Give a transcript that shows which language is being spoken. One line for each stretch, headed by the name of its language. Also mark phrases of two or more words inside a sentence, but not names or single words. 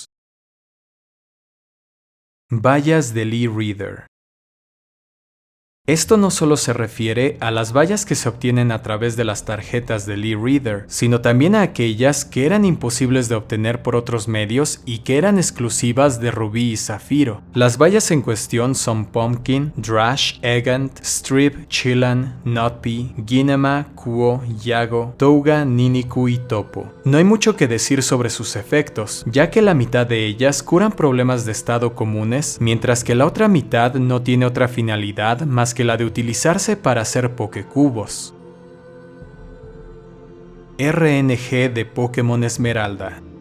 Spanish: Vallas del E-Reader. Esto no solo se refiere a las vallas que se obtienen a través de las tarjetas del e-reader, sino también a aquellas que eran imposibles de obtener por otros medios y que eran exclusivas de Rubí y Zafiro. Las vallas en cuestión son Pumpkin, Drash, Egant, Strip, Chilan, Notpie, Ginema, Kuo, Yago, Touga, Niniku y Topo. No hay mucho que decir sobre sus efectos, ya que la mitad de ellas curan problemas de estado comunes, mientras que la otra mitad no tiene otra finalidad más que la de utilizarse para hacer Pokecubos. RNG de Pokémon Esmeralda.